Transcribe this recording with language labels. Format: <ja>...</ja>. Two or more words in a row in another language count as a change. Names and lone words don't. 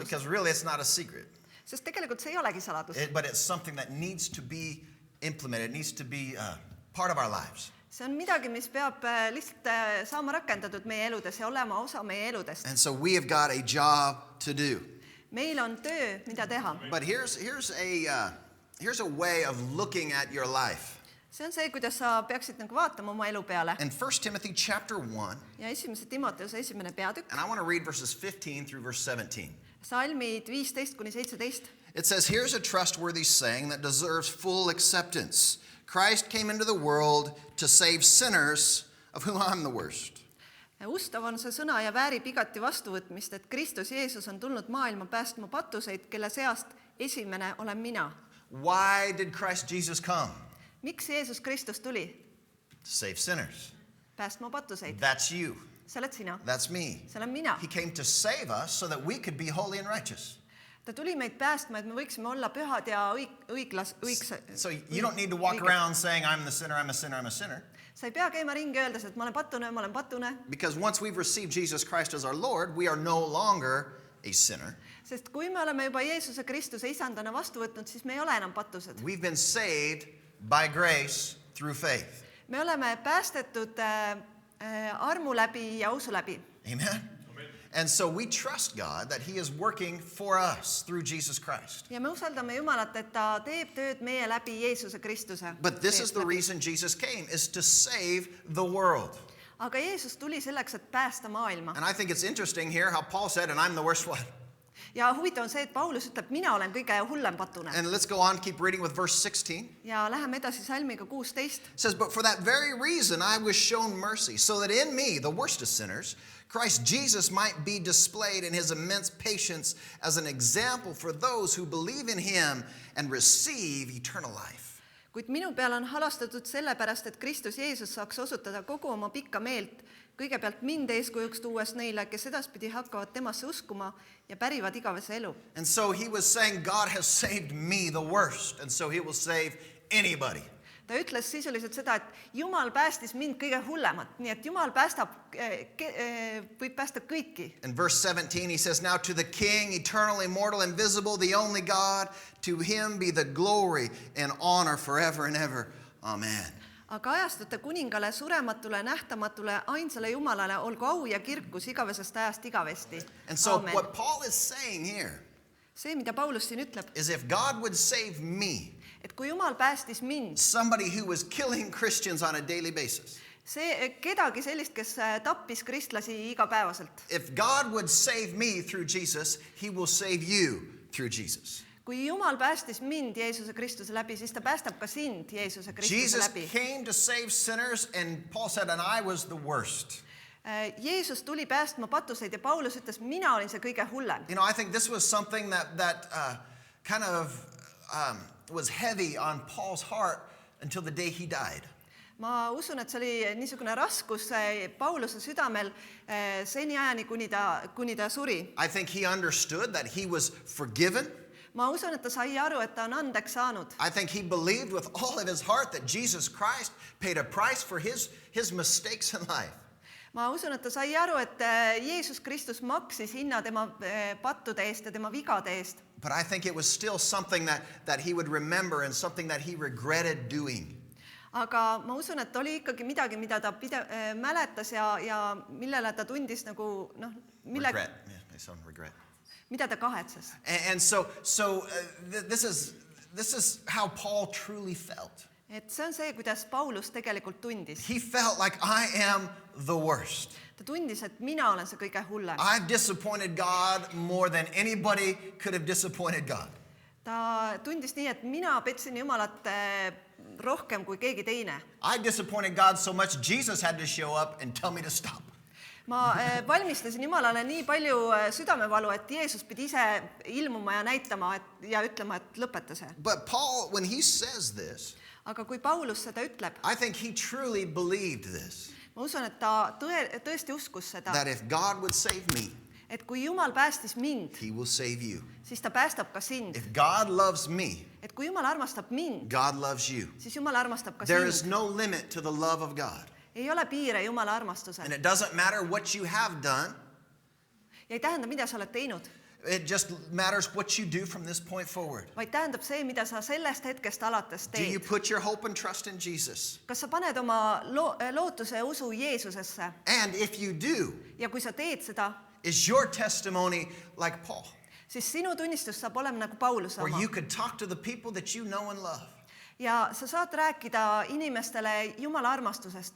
<en>Because really it's not a secret.</en> <et>Sest tegelikult see ei olegi saladus.</et> <en>But it's something that needs to be implemented. It needs to be part of our lives.</en> <et>See on midagi, mis peab lihtsalt saama rakendatud meie eludes ja olema osa meie eludest.</et> <en>And so we have got a job to do.</en> <et>Meil on töö, mida teha.</et> <en>But here's a way of looking at your life.</en> <et>See on see, kuidas sa peaksid nagu vaatama oma elu peale.</et> <en>In 1 Timothy chapter 1,</en> <et>Ja esimese Timoteuse esimene peatükk.</et> <en>and I want to read verses 15 through verse 17.</en> <et>Psalmid 15-17.</et> <en>It says, here's a trustworthy saying that deserves full acceptance. Christ came into the world to save sinners, of whom I'm the worst.</en> <et>Ustav on see sõna ja väärib igati vastuvõtmist, et Kristus Jeesus on tulnud maailma päästma patuseid, kelle seast esimene olen mina.</et> <en>Why did Christ Jesus come?</en> <et>Miks Jeesus Kristus tuli?</et> <en>To save sinners.</en> <et>Päästma patuseid.</et> <en>That's you.</en> <et>See oled sina.</et> <en>That's me.</en> <et>See olen mina.</et> <en>He came to save us so that we could be holy and righteous.</en> <et>Ta tuli meid päästma, et me võiksime olla pühad ja</et> <en>So you don't need to walk around saying, I'm the sinner, I'm a sinner, I'm a sinner.</en> <et>Sa ei pea käima ringi öeldes, et ma olen patune.</et> <en>Because once we've received Jesus Christ as our Lord, we are no longer a sinner.</en> <et>Sest kui me oleme juba Jeesuse Kristuse isandana vastu võtnud, siis me ei ole enam patused.</et> <en>We've been saved by grace through faith.</en> <et>Me oleme päästetud armu läbi ja usu läbi.</et> <en>Amen? And so we trust God that He is working for us through Jesus Christ.</en> <et>Ja me usaldame Jumalat, et ta teeb tööd meie läbi Jeesuse Kristuse.</et> <en>But this is the reason Jesus came, is to save the world.</en> <et>Aga Jeesus tuli selleks, et päästa maailma.</et> <en>And I think it's interesting here how Paul said, and I'm the worst one.</en> <et>Ja huvitav on see, et Paulus ütleb, mina olen kõige hullem patune.</et> <en>And let's go on, keep reading with verse 16.</en> <et>Ja läheme edasi salmiga 16.</et> <en>It says, but for that very reason I was shown mercy, so that in me, the worst of sinners, Christ Jesus might be displayed in his immense patience as an example for those who believe in him and receive eternal life.</en> <et>Kuid minu peal on halastatud sellepärast, et Kristus Jeesus saaks osutada kogu oma pikka meelt, kõigepealt mind eeskujuks tuues neile, kes edaspidi hakkavad temasse uskuma ja pärivad igavese elu.</et> <en>And so he was saying, God has saved me the worst, and so he will save anybody.</en> <et>Ta ütles sisuliselt seda, et Jumal päästis mind kõige hullemat, nii et Jumal võib päästa kõiki.</et> <en>In verse 17 he says, now to the King, eternal, immortal, invisible, the only God, to him be the glory and honor forever and ever. Amen.</en> <et>Aga ajastute kuningale, surematule, nähtamatule, ainsale Jumalale olgu au ja kirkus igavesest ajast igavesti.</et> <en>And so Amen. what Paul is saying here</en> <et>See, mida Paulus siin ütleb,</et> <en>is if God would save me,</en> <et>et kui Jumal päästis mind,</et> <en>somebody who was killing Christians on a daily basis,</en> <et>see kedagi sellist, kes tappis kristlasi igapäevaselt.</et> <en>if God would save me through Jesus, he will save you through Jesus.</en> <et>Kui Jumal päästis mind Jeesuse Kristuse läbi, siis ta päästab ka sind Jeesuse Kristuse</et> <en>Jesus</en> <et>läbi.</et> <en>came to save sinners, and Paul said, and I was the worst.</en> <et>Jeesus tuli päästma patuseid ja Paulus ütles, mina olin see kõige hullem.</et> <en>You know, I think this was something that kind of was heavy on Paul's heart until the day he died.</en> <et>Ma usun, et see oli niisugune raskus Pauluse südamel seniajani, kuni ta suri.</et> <en>I think he understood that he was forgiven.</en> <et>Ma usun, et ta sai aru, et ta on andeks saanud.</et> <en>I think he believed with all of his heart that Jesus Christ paid a price for his mistakes in life.</en> <et>Ma usun, et ta sai aru, et Jeesus Kristus maksis hinna tema pattude eest ja tema vigade eest.</et> <en>But I think it was still something that he would remember and something that he regretted doing.</en> <et>Aga ma usun, et oli ikkagi midagi, mida ta mäletas ja millele ta tundis nagu,</et> <en>Regret. Yeah, they sound regret.</en> <et>Mida ta kahetses.</et> <en>And so this is how Paul truly felt.</en> <et>Et see on see, kuidas Paulus tegelikult tundis.</et> <en>He felt like I am the worst.</en> <et>Ta tundis, et mina olen see kõige hullem.</et> <en>I've disappointed God more than anybody could have disappointed God.</en> <et>Ta tundis nii, et mina petsin Jumalat rohkem kui keegi teine.</et> <en>I disappointed God so much Jesus had to show up and tell me to stop.</en> <et>Ma valmistasin Jumalale nii palju südamevalu, et Jeesus pidi ise ilmuma ja näitama ja ütlema, et lõpeta see.</et> <en>But Paul, when he says this,</en> <et>Aga kui Paulus seda ütleb,</et> <en>I think he truly believed this,</en> <et>ma usun, et ta tõesti uskus seda,</et> <en>that if God would save me,</en> <et>et kui Jumal päästis mind,</et> <en>he will save you.</en> <et>siis ta päästab ka sind.</et> <en>If God loves me,</en> <et>Et kui Jumal armastab mind,</et> <en>God loves you.</en> <et>siis Jumal armastab ka</et> <en>There is</en> <et>sind.</et> <en>no limit to the love of God.</en> <et>Ei ole piire Jumala</et> <en>And</en> <et>armastusel.</et> <en>it doesn't matter what you have done.</en> <et>Ja ei tähenda, mida sa oled teinud,</et> <en>It just matters what you do from this point forward.</en> <et>vaid tähendab see, mida sa sellest hetkest alates</et> <en>Do you</en> <et>teed.</et> <en>put your hope and trust in Jesus?</en> <et>Kas sa paned oma lootuse ja usu Jeesusesse?</et> <en>And if you do,</en> <et>Ja kui sa teed seda,</et> <en>is your testimony like Paul,</en> <et>siis sinu tunnistus saab olema nagu Pauluse</et> <en>where</en> <et>oma.</et> <en>you could talk to the people that you know and love,</en> <et>ja sa saad rääkida inimestele Jumala armastusest</et>